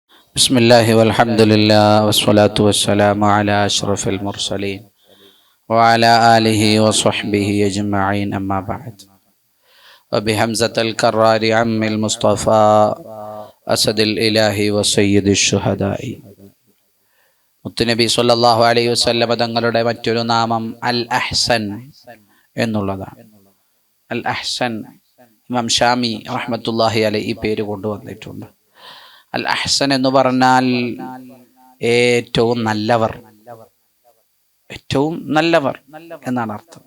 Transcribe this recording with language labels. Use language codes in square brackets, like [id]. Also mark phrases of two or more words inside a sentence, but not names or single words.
[ar] بسم الله والحمد لله والصلاة والسلام على أشرف المرسلين وعلى آله وصحبه أجمعين أما بعد. وبحمزة الكرار عم المصطفى أسد الإله وسيد الشهداء. [ml] മുത്തുനബി [ar] صلى الله عليه وسلم [ml] തങ്ങളുടെ മറ്റൊരു നാമം അൽ അഹ്സൻ എന്നുള്ളതാണ്. അൽ അഹ്സൻ ഇമാം ഷാമി [ar] رحمة الله عليه [ml] ഈ പേര് കൊണ്ടുവന്നിട്ടുണ്ട്. അൽ അഹ്സൻ എന്ന് പറഞ്ഞാൽ ഏറ്റവും നല്ലവർ, ഏറ്റവും നല്ലവർ എന്നാണ് അർത്ഥം.